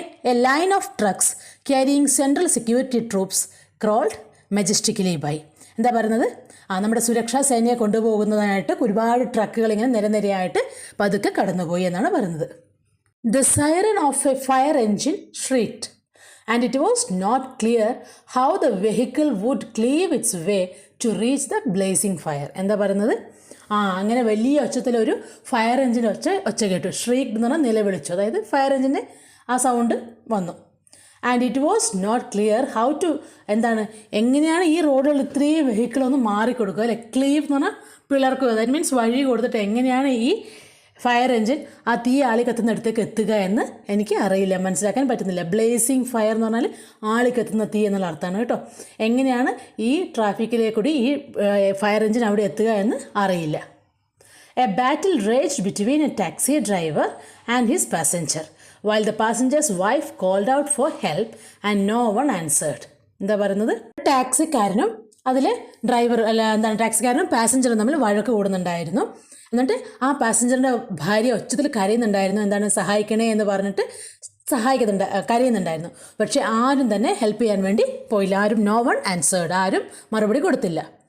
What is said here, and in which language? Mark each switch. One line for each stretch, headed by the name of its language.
English: A line of trucks carrying central security troops crawled majestically by.
Malayalam: എന്താ പറയുന്നത്, നമ്മുടെ സുരക്ഷാ സേനയെ കൊണ്ടുപോകുന്നതിനായിട്ട് ഒരുപാട് ട്രക്കുകൾ ഇങ്ങനെ നിരനിരയായിട്ട് പതുക്കെ കടന്നുപോയി എന്നാണ് പറയുന്നത്.
English: The siren of a fire engine shrieked and it was not clear how the vehicle would cleave its way to reach the blazing fire.
Malayalam: എന്താ പറയുന്നത്, അങ്ങനെ വലിയ ഒച്ചത്തിലൊരു ഫയർ എൻജിൻ്റെ ഒച്ച കേട്ടു. ഷ്രീക്ക് എന്ന് പറഞ്ഞാൽ നിലവിളിച്ചു, അതായത് ഫയർ എൻജിൻ്റെ ആ സൗണ്ട് വന്നു.
English: and it was not clear how to
Malayalam: എങ്ങനെയാണ് ഈ റോഡുകൾ ഇത്രയും വെഹിക്കിളൊന്ന് മാറിക്കൊടുക്കുക അല്ലെ. ക്ലീവ് എന്ന് പറഞ്ഞാൽ പിളർക്കുക, ദാറ്റ് മീൻസ് വഴി കൊടുത്തിട്ട് എങ്ങനെയാണ് ഈ ഫയർ എൻജിൻ ആ തീ ആളി കത്തുന്നിടത്തേക്ക് എത്തുക എന്ന് എനിക്ക് അറിയില്ല, മനസ്സിലാക്കാൻ പറ്റുന്നില്ല. ബ്ലേസിങ് ഫയർ എന്ന് പറഞ്ഞാൽ ആളി കത്തുന്ന തീ എന്നുള്ള അർത്ഥമാണ് കേട്ടോ. എങ്ങനെയാണ് ഈ ട്രാഫിക്കിലേക്കൂടി ഈ ഫയർ എൻജിൻ അവിടെ എത്തുക എന്ന് അറിയില്ല.
English: A battle raged between a taxi driver and his passenger, while the passenger's wife called out for help and no one answered.
Malayalam: എന്താ പറയുന്നത്, ടാക്സിക്കാരനും അതിൽ ടാക്സിക്കാരനും പാസഞ്ചറും തമ്മിൽ വഴക്ക് കൂടുന്നുണ്ടായിരുന്നു. എന്നിട്ട് ആ പാസഞ്ചറിൻ്റെ ഭാര്യ ഒച്ചത്തിൽ കരയുന്നുണ്ടായിരുന്നു, സഹായിക്കണേ എന്ന് പറഞ്ഞിട്ട് കരയുന്നുണ്ടായിരുന്നു. പക്ഷേ ആരും തന്നെ ഹെൽപ്പ് ചെയ്യാൻ വേണ്ടി പോയില്ല. ആരും
English: no one answered,
Malayalam: ആരും മറുപടി കൊടുത്തില്ല.